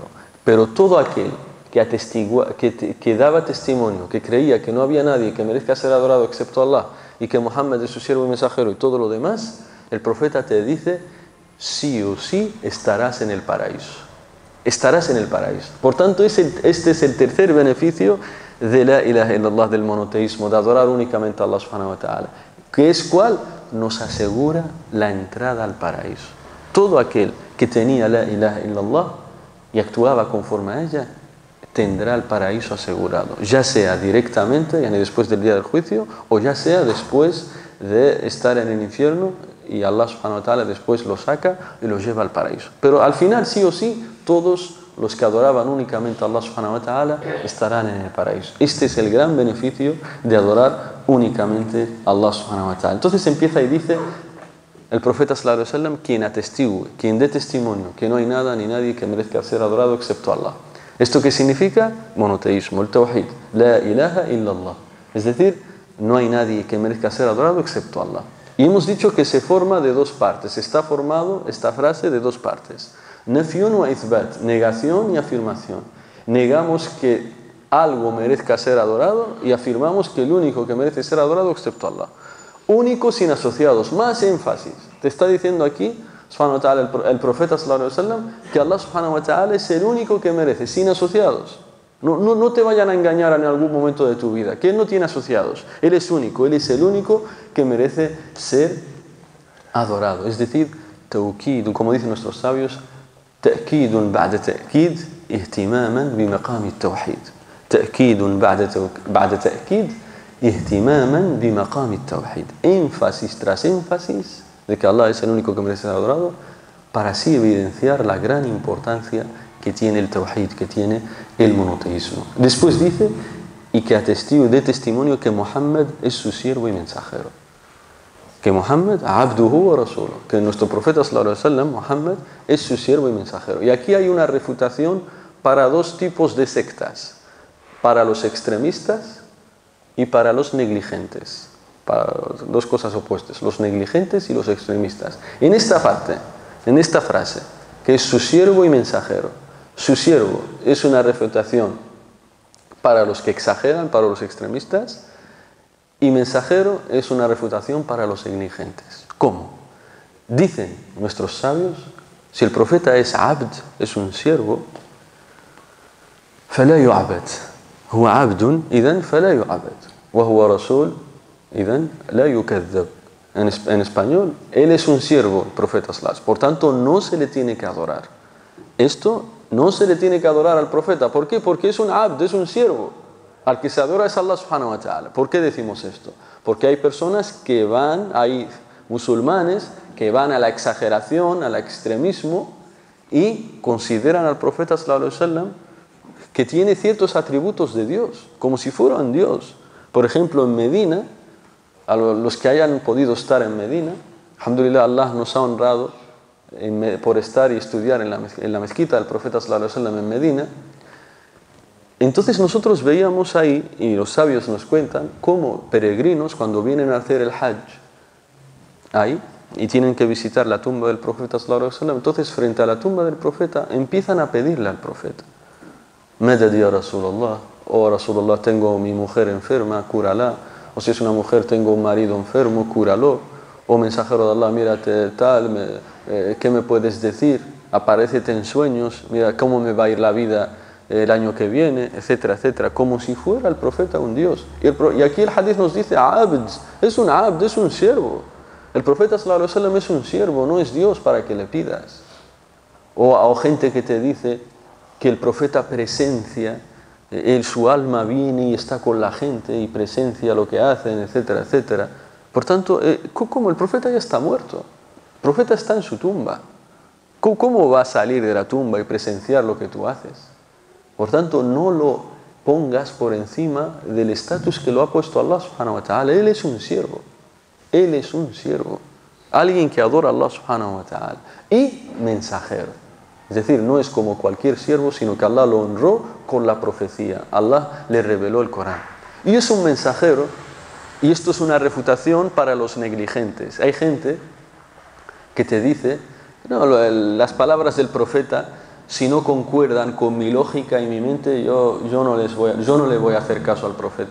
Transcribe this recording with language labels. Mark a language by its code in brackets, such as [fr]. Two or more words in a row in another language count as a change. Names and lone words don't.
[es] Pero todo aquel que daba testimonio, que creía que no había nadie que merezca ser adorado excepto Allah y que Muhammad es su siervo y mensajero y todo lo demás, el profeta te dice, sí o sí estarás en el paraíso. Estarás en el paraíso. Por tanto, este es el tercer beneficio de [ar] لا إله إلا الله, [es] del monoteísmo, de adorar únicamente a Allah [ar] سبحانه وتعالى. [es] ¿Qué es cuál? Nos asegura la entrada al paraíso. Todo aquel que tenía [ar] لا إله إلا الله [es] y actuaba conforme a ella, tendrá el paraíso asegurado, ya sea directamente, yani después del día del juicio, o ya sea después de estar en el infierno y Allah [ar] سبحانه وتعالى [es] después lo saca y lo lleva al paraíso. Pero al final, sí o sí, todos los que adoraban únicamente a Allah [ar] سبحانه وتعالى [es] estarán en el paraíso. Este es el gran beneficio de adorar únicamente a Allah [ar] سبحانه وتعالى. [es] Entonces empieza y dice el profeta [ar] صلى الله عليه وسلم, [es] quien atestigue, quien dé testimonio que no hay nada ni nadie que merezca ser adorado excepto Allah. ¿Esto qué significa? Monoteísmo, el tawhid, [ar] لا إله إلا الله. [es] Es decir, no hay nadie que merezca ser adorado excepto Allah. Y hemos dicho que se forma de dos partes. Está formado esta frase de dos partes. [ar] نفي وإثبات, [es] negación y afirmación. Negamos que algo merezca ser adorado y afirmamos que el único que merece ser adorado excepto Allah. Único sin asociados, más énfasis. Te está diciendo aquí [ar] سبحانه وتعالى, [es] el profeta [ar] صلى الله عليه وسلم, [es] que Allah [ar] سبحانه وتعالى [es] es el único que merece, sin asociados. No te vayan a engañar en algún momento de tu vida, que Él no tiene asociados. Él es único, Él es el único que merece ser adorado. Es decir, tawkid, como dicen nuestros sabios, [ar] تأكيد بعد تأكيد اهتماما بمقام التوحيد. تأكيد بعد تأكيد اهتماما بمقام التوحيد. [es] Énfasis tras énfasis de que Allah es el único que merece ser adorado, para así evidenciar la gran importancia que tiene el tawhid, que tiene el monoteísmo. Después dice, y que atestigo de testimonio que Muhammad es su siervo y mensajero. [ar] Que Muhammad, عبده ورسوله, [es] que nuestro profeta [ar] صلى الله عليه وسلم, [es] Muhammad, es su siervo y mensajero. Y aquí hay una refutación para dos tipos de sectas, para los extremistas y para los negligentes. Para dos cosas opuestas, los negligentes y los extremistas. En esta parte, en esta frase, que es su siervo y mensajero, su siervo es una refutación para los que exageran, para los extremistas, y mensajero es una refutación para los negligentes. ¿Cómo? Dicen nuestros sabios, si el profeta es abd, es un siervo, [ar] فلا يعبد هو عبد إذن فلا يعبد وهو رسول إذن لا يكذب. [es] En español, él es un siervo, el profeta sallallahu. Por tanto, no se le tiene que adorar. Esto no se le tiene que adorar al profeta. ¿Por qué? Porque es un abd, es un siervo. Al que se adora es Allah [ar] سبحانه وتعالى. [es] ¿Por qué decimos esto? Porque hay personas que van, hay musulmanes que van a la exageración, al extremismo y consideran al profeta [ar] صلى الله عليه وسلم [es] que tiene ciertos atributos de Dios, como si fueran Dios. Por ejemplo, en Medina, a los que hayan podido estar en Medina, alhamdulillah, Allah nos ha honrado por estar y estudiar en la mezquita del profeta [ar] صلى الله عليه وسلم [es] en Medina. Entonces nosotros veíamos ahí, y los sabios nos cuentan, cómo peregrinos cuando vienen a hacer el hajj ahí y tienen que visitar la tumba del profeta [ar] صلى الله عليه وسلم, [es] entonces frente a la tumba del profeta empiezan a pedirle al profeta: [ar] مدد يا رسول الله, oh Rasulullah, [es] tengo mi mujer enferma, cúrala. O si es una mujer, tengo un marido enfermo, cúralo. O mensajero de Allah, mírate tal, ¿qué me puedes decir? Aparécete en sueños, mira cómo me va a ir la vida el año que viene, etcétera, etcétera. Como si fuera el profeta un Dios. Y aquí el hadith nos dice, abd, es un siervo. El profeta [ar] صلى الله عليه وسلم [es] es un siervo, no es Dios para que le pidas. O gente que te dice que el profeta presencia su alma viene y está con la gente y presencia lo que hacen, etcétera, etcétera. Por tanto, como el profeta ya está muerto, el profeta está en su tumba. ¿Cómo va a salir de la tumba y presenciar lo que tú haces? Por tanto, no lo pongas por encima del estatus que lo ha puesto Allah [ar] سبحانه وتعالى. [es] Él es un siervo. Él es un siervo. Alguien que adora a Allah [ar] سبحانه وتعالى. [es] Y mensajero. Es decir, no es como cualquier siervo, sino que Allah lo honró con la profecía. Allah le reveló el Corán. Y es un mensajero, y esto es una refutación para los negligentes. Hay gente que te dice, no, las palabras del profeta, si no concuerdan con mi lógica y mi mente, yo no le voy a hacer caso al profeta.